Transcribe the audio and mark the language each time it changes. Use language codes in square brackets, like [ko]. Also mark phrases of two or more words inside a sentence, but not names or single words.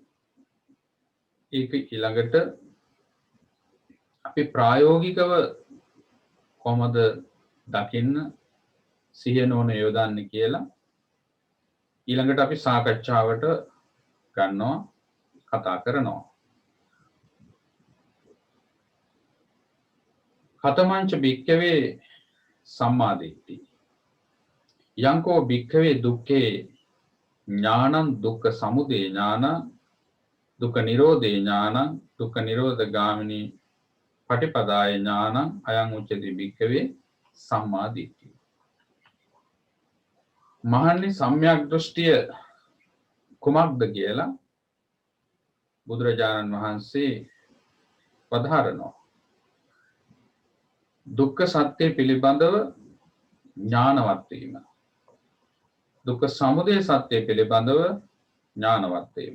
[si] ඒක ඊළඟට අපි ප්‍රායෝගිකව කොහොමද දකින්න සිහිය නොන යොදන්නේ කියලා ඊළඟට අපි සාකච්ඡාවට ගන්නවා, කතා කරනවා. [pi] කතමංච භික්ඛවේ සම්මාදිට්ඨි. යංකෝ භික්ඛවේ දුක්ඛේ ඥානං දුක්ඛ සමුදය ඥානං දුක්ඛ නිරෝධේ ඥානං දුක්ඛ නිරෝධ ගාමිනී පටිපදාය ඥානං අයං උච්චති භික්ඛවේ සම්මාදිට්ඨි. [si] මහන්නි සම්‍යක් දෘෂ්ටිය කුමක්ද කියලා බුදුරජාණන් වහන්සේ වදාරනවා. දුක්ඛ සත්‍ය පිළිබඳව ඥානවත් වීම. දුක්ඛ සමුදය සත්‍ය පිළිබඳව ඥානවත් වීම.